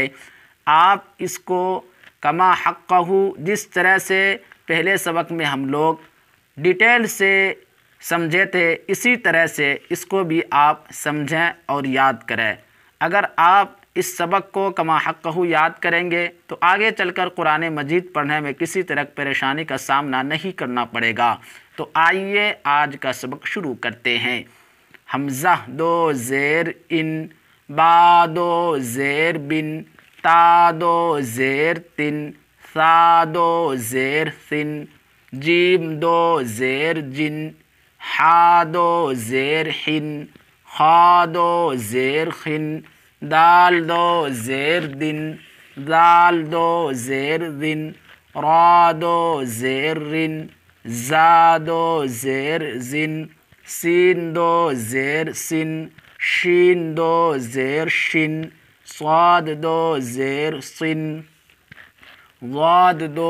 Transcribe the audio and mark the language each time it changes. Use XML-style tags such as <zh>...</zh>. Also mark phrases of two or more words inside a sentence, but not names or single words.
<ur>آپ اس کو کما حقہ، جس طرح سے پہلے سبق میں ہم لوگ ڈیٹیل سے سمجھے تھے، اسی طرح سے اس کو بھی آپ سمجھیں اور یاد کریں۔ اگر آپ اس سبق کو کما حقہ یاد کریں گے تو آگے چل کر قرآن مجید پڑھنے میں کسی طرح پریشانی کا سامنا نہیں کرنا پڑے گا۔ تو آئیے آج کا سبق شروع کرتے ہیں۔ حمزہ 2 زیر ان، با 2 زیر بن، تا 2 زیر تن، ثا 2 زیر ثن، جیم 2 زیر جن، حا 2 زیر حن، خا 2 زیر خن، دال 2 زیر دن، ذال 2 زیر ذن، را 2 زیر رن، زا 2 زیر زن، سین 2 زیر سن، شین 2 زیر شن، صاد 2 زیر صن، ضاد 2</ur>